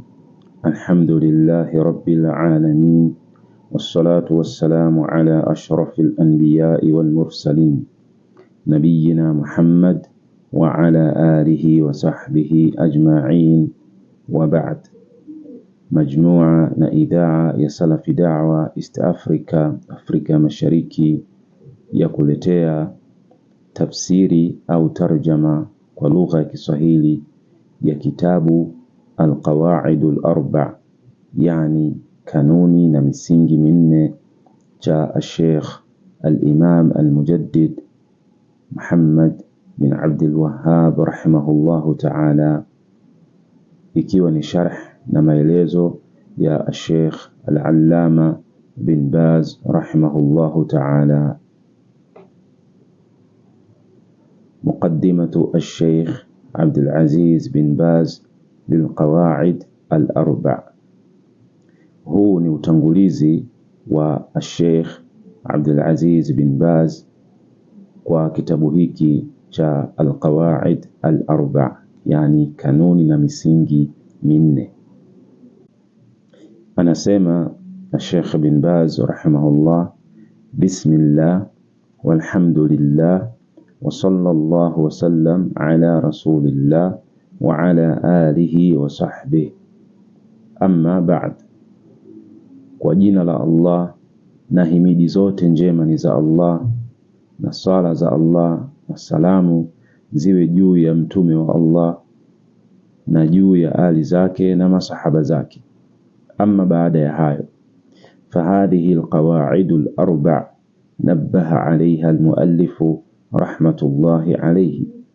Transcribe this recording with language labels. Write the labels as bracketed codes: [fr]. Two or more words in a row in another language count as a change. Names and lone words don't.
[ar] الحمد لله رب العالمين، والصلاة والسلام على أشرف الأنبياء والمرسلين، نبينا محمد وعلى آله وصحبه أجمعين، وبعد. مجموعة إذاعة يا سلف دعوة [sw] East Afrika Mashariki ya kuletea tafsiri au tarjama kwa lugha ya Kiswahili ya kitabu Al-Qawaidul Arba', yani kanuni na misingi minne cha Sheikh Al-Imam Al-Mujaddid Muhammad bin Abdul Wahhab [ar] رحمه الله تعالى, [sw] ikiwa ni sharh na maelezo ya Sheikh Al-Allama bin Baz [ar] رحمه الله تعالى. مقدمة الشيخ عبد العزيز بن باز للقواعد الأربع. [sw] هو ni utangulizi wa Sheikh Abdul Aziz bin Baz kwa kitabu hiki cha Al-Qawaid Al-Arba', yani kanuni na misingi minne. [ar] Anasema Sheikh bin Baz rahimahullah: بسم الله والحمد لله وصلى الله وسلم على رسول الله وعلى آله وصحبه أما بعد. [sw] Kwa jina la Allah, na himidi zote njema ni za Allah, na sala za Allah na salamu ziwe juu ya mtume wa Allah na juu ya ali zake na masahaba zake. Amma baada ya hayo, [ar] فهذه القواعد الأربع نبه عليها المؤلف رحمة الله عليه.